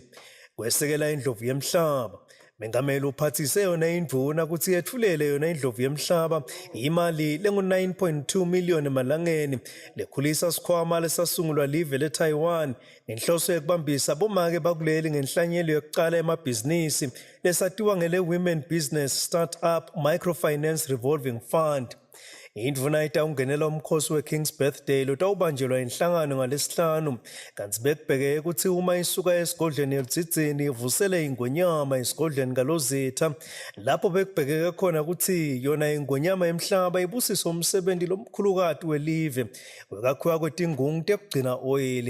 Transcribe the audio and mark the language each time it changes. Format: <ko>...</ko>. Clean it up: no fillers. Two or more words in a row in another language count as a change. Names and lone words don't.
<ss>Kwesekela indlovu yemhlaba Mengameli uphathise yona indvuna kutsi yetfulele yona indlovu yemhlaba imali lengu-9.2 million emalangeni lekhulisa sikhwama lesasungulwa live le-Taiwan ngenhloso yekubambisa bomake bakuleli ngenhlanyelo yokucala emabhizinisi lesatiwa ngele-Women Business Start-up Microfinance Revolving Fund. Indvuna itawungenela umkhosi we-King's Birthday lotawubanjelwa inhlangano ngalesihlanu kanti bekubhekeke kutsi uma isuka esigodlweni eLutzitsini ivusele ingonyama esigodlweni kaLozitha lapho bekubhekeke khona kutsi yona ingonyama yemhlaba ibusisa umsebenzi lomkhulukati welive wekakhiwa kwetingungu tekugcina oyili.</ss>